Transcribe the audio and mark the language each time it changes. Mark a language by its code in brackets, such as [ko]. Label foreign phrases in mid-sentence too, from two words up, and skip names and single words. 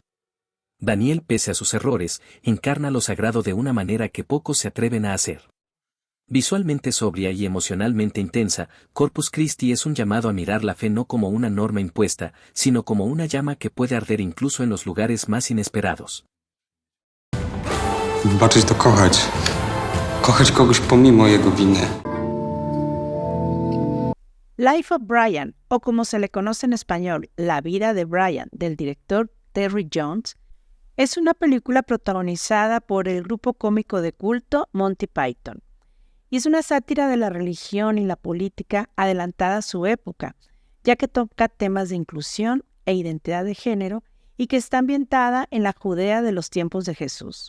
[es] Daniel, pese a sus errores, encarna lo sagrado de una manera que pocos se atreven a hacer. Visualmente sobria y emocionalmente intensa, Corpus Christi es un llamado a mirar la fe no como una norma impuesta, sino como una llama que puede arder incluso en los lugares más inesperados. [pl] Wybaczyć to kochać. Kochać kogoś pomimo jego winy. [es] Life of Brian, o como se le conoce en español, La vida de Brian, del director Terry Jones, es una película protagonizada por el grupo cómico de culto Monty Python, y es una sátira de la religión y la política adelantada a su época, ya que toca temas de inclusión e identidad de género y que está ambientada en la Judea de los tiempos de Jesús.